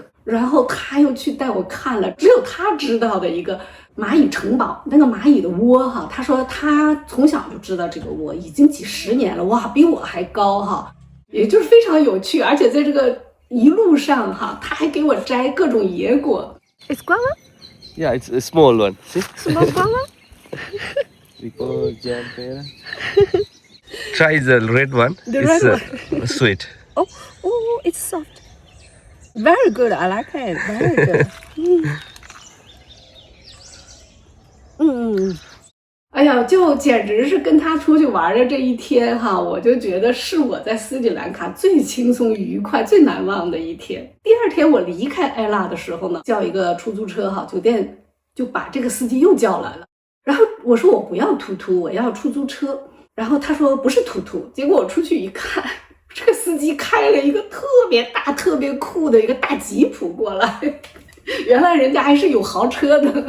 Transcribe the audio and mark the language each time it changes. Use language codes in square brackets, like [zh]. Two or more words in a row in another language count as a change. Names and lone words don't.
[zh] 然後他又去帶我看了只有他知道的一個螞蟻城堡，那個螞蟻的窩哈，他說他從小就知道這個窩，已經幾十年了，哇，比我還高哈，也就是非常有趣。而且在這個一路上哈，他還給我摘各種野果。 [en] It's guava? Yeah, it's a small one. See? Small guava? We go jump here. Try the red one. The it's red one. Sweet. Oh, it's soft. Very good. I like it. Very good. [zh] 哎呀，就簡直是跟他出去玩的這一天哈，我就覺得是我在斯里蘭卡最輕鬆愉快最難忘的一天。第二天我離開艾拉的時候呢，叫一個出租車哈，酒店就把這個司機又叫來了。然後我說我不要突突，我要出租車。然後他說不是突突，結果我出去一看，這個司機開了一個特別大特別酷的一個大吉普過來，原來人家還是有豪車的。